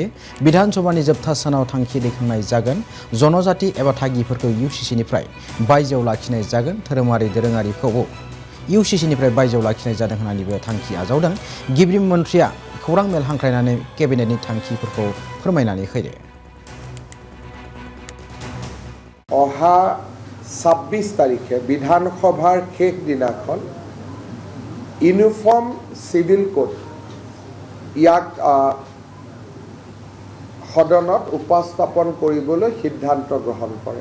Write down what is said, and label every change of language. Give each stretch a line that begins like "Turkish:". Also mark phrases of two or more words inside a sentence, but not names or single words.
Bodo: विधान सभानि जोबथा सानाव थांखि दैखांनाय जागोन। जनजाति एबा थागिफोरखौ इउसिसिनिफ्राय बायजोआव लाखिनाय जागोन। धोरोमारि दोरोङारिखौबो इउसिसिनिफ्राय बायजोआव लाखिनाय जादों होननानैबो थांखि आजावदों। गिबि मन्थ्रिया खौरां मेल हांख्रायनानै केबिनेटनि थांखिफोरखौ फोरमायनानै होयो।
Assamese: অহা 26 তাৰিখে বিধানসভাৰ শেষ দিনাখন ইউনিফৰ্ম সিভিল কোড ইয়াক সদনত উপস্থাপন কৰিবলৈ সিদ্ধান্ত গ্ৰহণ কৰে।